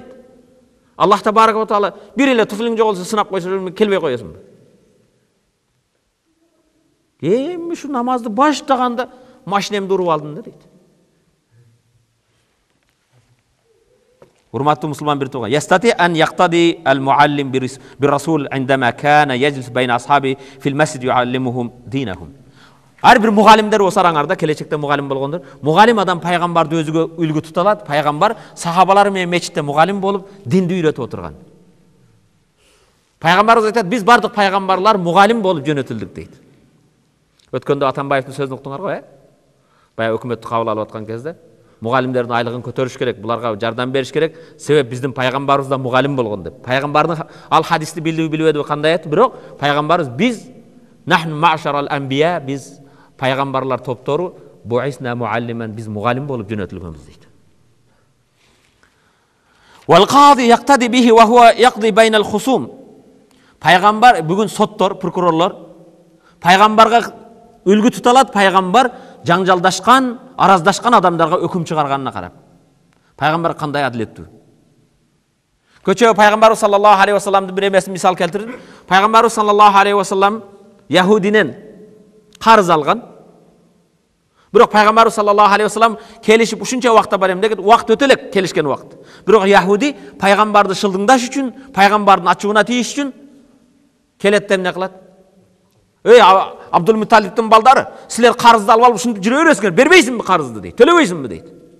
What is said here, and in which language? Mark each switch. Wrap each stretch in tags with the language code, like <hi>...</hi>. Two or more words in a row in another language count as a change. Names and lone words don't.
<ar>الله تبارك وتعالى</ar> <ky>бир эле туфлиң жоголсо сынап койсо келбей коесуңбу? Эми ушу намазды баштаганда машинемди уруп алдым да дейт. Урматтуу мусулман бир тууган.</ky> <ar>يستطيع أن يقتدي المعلم بالرسول عندما كان يجلس بين أصحابه في المسجد يعلمهم دينهم.</ar> <ky>Ар бир мугалимдер осараңарда, келечекте мугалим болгондор. Мугалим адам пайгамбарды өзүгө үлгү тута алат. Пайгамбар сахабалары менен мечитте мугалим болуп динди үйрөтүп отурган. Пайгамбарыбыз айтат, биз бардык пайгамбарлар мугалим болуп жөнөтүлдүк дейт. Өткөндө Атамбаевдин сөзүн уктуңар го, Баягы өкмөттү кабыл алып аткан кезде мугалимдердин айлыгын көтөрүш керек, буларга жардам бериш керек. Себеп биздин пайгамбарыбыз да мугалим болгон деп. Пайгамбардын ал хадисти билбеди кандай айтты, бирок пайгамбарыбыз биз</ky> <ar>نحن معاشر الأنبياء,</ar> <ky>биз пайгамбарлар топтору</ky> <ar>بعثنا معلمين,</ar> <ky>биз мугалим болуп жөнөтүлгөнбүз дейт.</ky> <ar>والقاضي يقتدي به وهو يقضي بين الخصوم.</ar> <ky>Пайгамбар бүгүн соттор, прокурорлор пайгамбарга үлгү тута алат. Пайгамбар жаңжалдашкан, араздашкан адамдарга өкүм чыгарганына карап. Пайгамбар кандай адилеттүү. Көчө пайгамбарыбыз</ky> <ar>صلى الله عليه وسلم</ar> <ky>бир эмесин мисал келтирдим. Пайгамбарыбыз</ky> <ar>صلى الله عليه وسلم</ar> <ky>Яһудинен карыз алган. Бирок пайгамбарыбыз</ky> <ar>صلى الله عليه وسلم</ar> <ky>келишип ушунча убакта барам деген, убакыт өтө элек келишкен убакыт. Бирок Яһуди пайгамбарды шылдыңдаш үчүн, пайгамбардын ачууна тийиш үчүн келет эмне кылат? Эй, Абдул-Муталибтин балдары, силер карызды алып ушинтип жүрө бересиңер, бербейсиңби карызды дейт, төлөбөйсүңбү дейт.</ky>